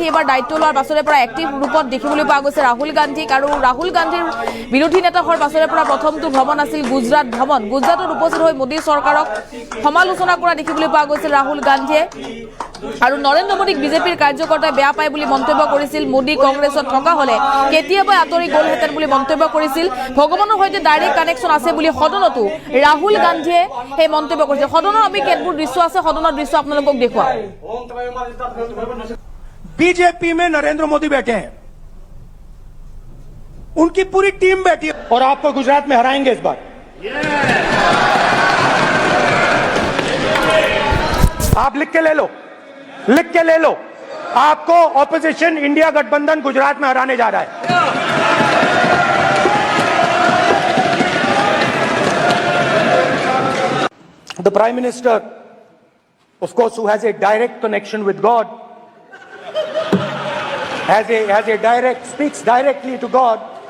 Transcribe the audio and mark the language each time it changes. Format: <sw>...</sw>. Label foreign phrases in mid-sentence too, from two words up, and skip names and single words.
<as>এবাৰ দায়িত্ব লোৱাৰ পাছৰে পৰা এক্টিভ ৰূপত দেখিবলৈ পোৱা গৈছে ৰাহুল গান্ধীক আৰু ৰাহুল গান্ধীৰ বিৰোধী নেতা হোৱাৰ পাছৰে পৰা প্ৰথমটো ভ্ৰমণ আছিল গুজৰাট ভ্ৰমণ গুজৰাটত উপস্থিত হৈ মোদী চৰকাৰক সমালোচনা কৰা দেখিবলৈ পোৱা গৈছিল ৰাহুল গান্ধীয়ে আৰু নৰেন্দ্ৰ মোদীক বিজেপিৰ কাৰ্যকৰ্তাই বেয়া পায় বুলি মন্তব্য কৰিছিল মোদী কংগ্ৰেছত থকা হলে কেতিয়াবা আঁতৰি গ'লহেঁতেন বুলি মন্তব্য কৰিছিল ভগৱানৰ সৈতে</as> <en>direct connection</en> <as>আছে বুলি সদনতো ৰাহুল গান্ধীয়ে এই মন্তব্য কৰিছিল সদনৰ আমি কেতবোৰ দৃশ্য আছে সদনৰ দৃশ্য আপোনালোকক দেখুৱাম</as> <hi>बीजेपी में नरेंद्र मोदी बैठे हैं उनकी पूरी टीम बैठी है और आपको गुजरात में हराएंगे इस बार आप लिख के ले लो आपको ऑपोजिशन इंडिया गठबंधन गुजरात में हराने जा रहा है</hi> <en>The Prime Minister, of course, who has a direct connection with God, speaks directly to God.</en>